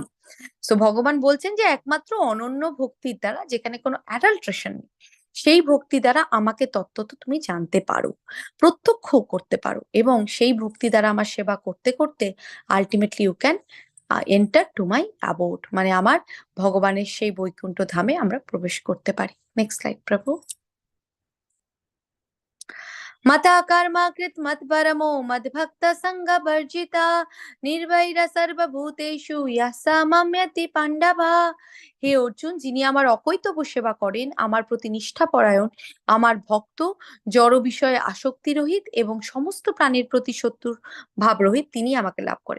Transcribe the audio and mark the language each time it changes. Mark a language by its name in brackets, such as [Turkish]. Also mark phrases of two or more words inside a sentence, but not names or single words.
[Bangla] সো ভগবান বলছেন যে একমাত্র অনন্য ভক্তির দ্বারা, যেখানে কোনো অ্যাডাল্ট্রেশন নেই, সেই ভক্তি দ্বারা আমাকে তত্ত্বত তুমি জানতে পারো, প্রত্যক্ষ করতে পারো, এবং সেই ভক্তি দ্বারা আমার সেবা করতে করতে [English] ultimately you can enter to my abode, [Bangla] মানে আমার ভগবানের সেই বৈকুণ্ঠ ধামে আমরা প্রবেশ করতে পারি। [English] next slide [Sanskrit] প্রভু। मता कर्मा कृत मत परमो मद भक्त संग वर्जिता निर्वैर सर्वभूतेषु इयासा माम्यति पाण्डवा। [Bangla] হে অর্জুন, যিনি আমার অকৈতব্য সেবা করেন, আমার প্রতি নিষ্ঠাপরায়ণ, আমার ভক্ত, জড় বিষয়ে আসক্তি রহিত এবং সমস্ত প্রাণীর প্রতি শত্রুর ভাব রহিত, তিনি আমাকে লাভ করেন।